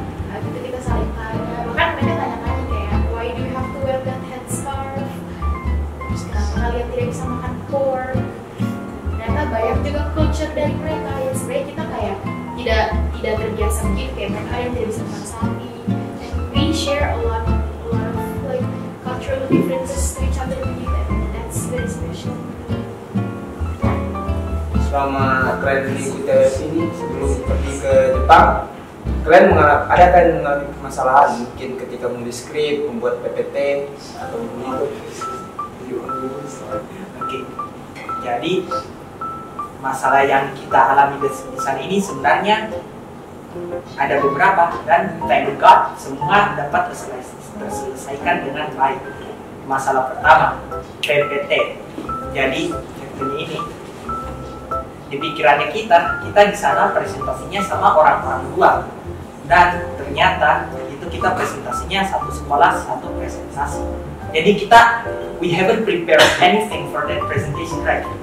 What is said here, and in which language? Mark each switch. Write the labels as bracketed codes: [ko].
[id] Nah, gitu kita saling tanya, bahkan mereka tanya-tanya kayak [en] why do you have to wear that headscarf, [id] terus kenapa kalian tidak bisa makan pork. Ternyata banyak juga culture dari mereka yang sebenarnya kita kayak tidak terbiasa begitu, kayak mereka yang tidak bisa makan sapi. [en] And we share a lot of like cultural differences to each other begitu, and that's very special. [id] Selama kalian mengikuti ini sebelum pergi ke Jepang, kalian mengalami permasalahan mungkin ketika menulis skrip, membuat PPT atau begitu? Oke. Jadi masalah yang kita alami di sana ini sebenarnya ada beberapa dan [en] thank God [id] semua dapat terselesaikan dengan baik. Masalah pertama PPT. Jadi ini di pikirannya kita di sana presentasinya sama orang-orang luar dan ternyata itu kita presentasinya satu sekolah satu presentasi. [en] Jadi we haven't prepared anything for that presentation, right?